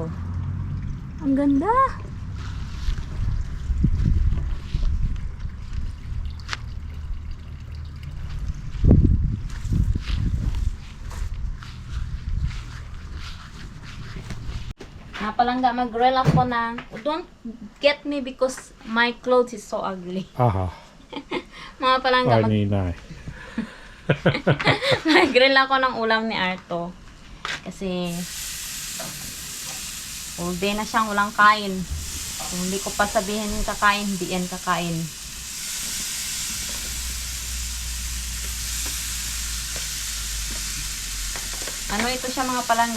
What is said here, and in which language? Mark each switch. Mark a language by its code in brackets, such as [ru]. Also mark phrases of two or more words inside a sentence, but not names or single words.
[tl] Ang ganda. Napalangga, mag-grill ako na. [en] Don't get me because my clothes is so ugly. Aha. [tl] Mga palangga, [fi] Ai niin näin. [tl] mag-grill ako ng ulam ni Arto. Kasi [en] all day [tl] na siyang walang kain. Kung hindi ko pa sabihin yung kakain, hindi yan kakain. Ano ito siya mga palangga?